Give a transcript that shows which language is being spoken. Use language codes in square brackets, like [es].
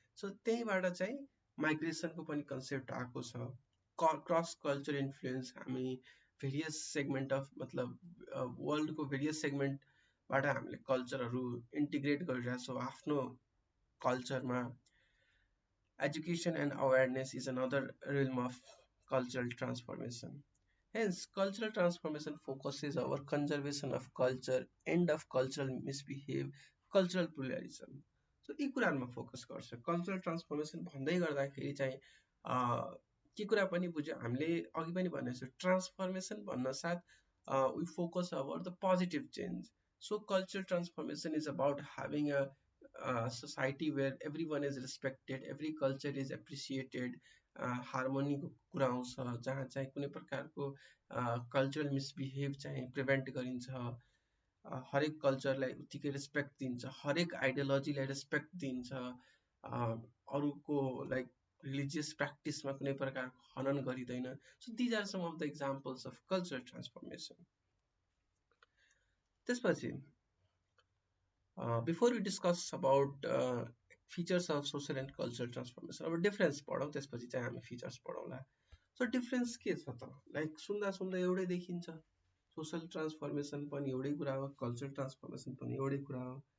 [ne] So त्यहीँबाट चाहिँ माइग्रेसनको पनि कन्सेप्ट आएको छ। क्रस कल्चर इन्फ्लुएन्स, हामी भेरियस सेगमेन्ट अफ मतलब वर्ल्डको भेरियस सेगमेन्टबाट हामीले कल्चरहरू इन्टिग्रेट गरिरहेछौँ आफ्नो कल्चरमा। [en] Education and awareness is another realm of cultural transformation. Hence, cultural transformation focuses on conservation of culture, end of cultural misbehave, cultural pluralism. [ne] So, यी कुराहरूमा फोकस गर्छ। कल्चरल ट्रान्सफर्मेसन भन्दै गर्दाखेरि चाहिँ के कुरा पनि बुझ्यो हामीले, अघि पनि भनेको छु, ट्रान्सफर्मेसन भन्न साथ [en] We focus about the positive change. So cultural transformation is about having a society where everyone is respected, every culture is appreciated, [ne] हार्मोनीको कुरा आउँछ, जहाँ चाहिँ कुनै प्रकारको कल्चरल मिसबिहेभ चाहिँ प्रिभेन्ट गरिन्छ, हरेक कल्चरलाई उत्तिकै रेस्पेक्ट दिन्छ, हरेक आइडियोलोजीलाई रेस्पेक्ट दिन्छ, अरूको लाइक रिलिजियस प्र्याक्टिसमा कुनै प्रकारको हनन गरिँदैन। [en] So these are some of the examples of cultural transformation. [ne] त्यसपछि [en] before we discuss about features of social and cultural transformation, [ne] अब डिफरेन्स पढौँ, त्यसपछि चाहिँ हामी फिचर्स पढौँला। सो डिफरेन्स के छ त? लाइक सुन्दा सुन्दा एउटै देखिन्छ, सोसल ट्रान्सफर्मेसन पनि एउटै कुरा हो, कल्चरल ट्रान्सफर्मेसन पनि एउटै कुरा हो।